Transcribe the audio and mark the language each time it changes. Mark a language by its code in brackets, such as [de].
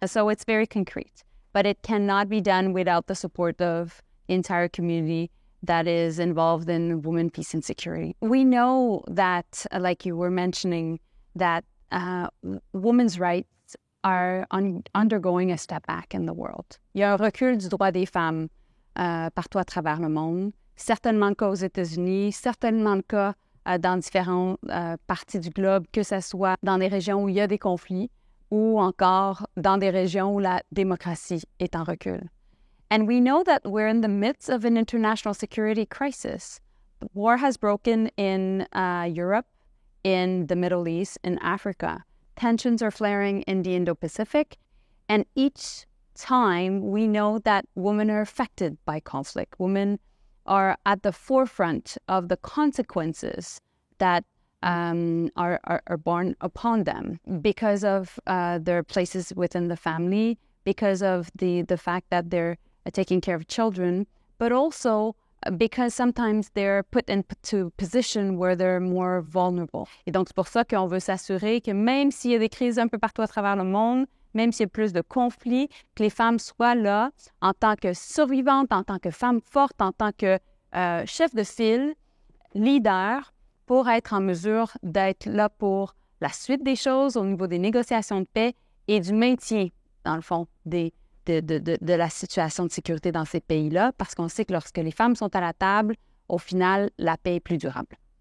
[en] So it's very concrete. But it cannot be done without the support of the entire community that is involved in women, peace, and security. We know that, like you were mentioning, that women's rights are undergoing a step back in the world. [fr] Il y a un recul du droit des femmes partout à travers le monde, certainement le cas aux États-Unis, certainement le cas dans différentes parties du globe, que ce soit dans des régions où il y a des conflits ou encore dans des régions où la démocratie est en recul. [en] And we know that we're in the midst of an international security crisis. War has broken in Europe, in the Middle East, in Africa. Tensions are flaring in the Indo-Pacific, and each time we know that women are affected by conflict. Women are at the forefront of the consequences that are born upon them because of their places within the family, because of the fact that they're taking care of children, but also because sometimes they're put into a position where they're more vulnerable. [fr] Et donc, c'est pour ça qu'on veut s'assurer que même s'il y a des crises un peu partout à travers le monde, même s'il y a plus de conflits, que les femmes soient là en tant que survivantes, en tant que femmes fortes, en tant que chef de file, leader, pour être en mesure d'être là pour la suite des choses au niveau des négociations de paix et du maintien, dans le fond, de la situation de sécurité dans ces pays-là, parce qu'on sait que lorsque les femmes sont à la table, au final, la paix est plus durable.